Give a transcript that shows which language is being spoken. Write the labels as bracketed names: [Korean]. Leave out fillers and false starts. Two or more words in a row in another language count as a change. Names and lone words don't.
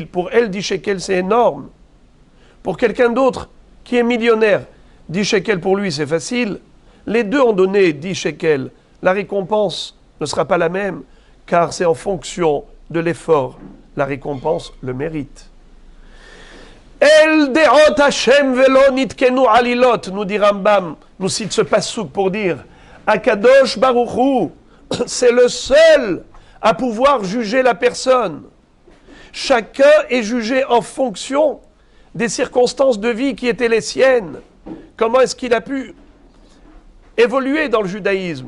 [French] Pour elle, 10 shekels, c'est énorme. Pour quelqu'un d'autre qui est millionnaire, 10 shekels pour lui, c'est facile. Les deux ont donné 10 shekels. La récompense ne sera pas la même, car c'est en fonction de l'effort. La récompense le mérite. [Hebrew] אל דעות השם ולא נתכנו עלילות, [French] nous dit Rambam, nous cite ce passouk pour dire [Hebrew] הקדוש ברוך הוא, [French] c'est le seul à pouvoir juger la personne. Chacun est jugé en fonction des circonstances de vie qui étaient les siennes. Comment est-ce qu'il a pu évoluer dans le judaïsme?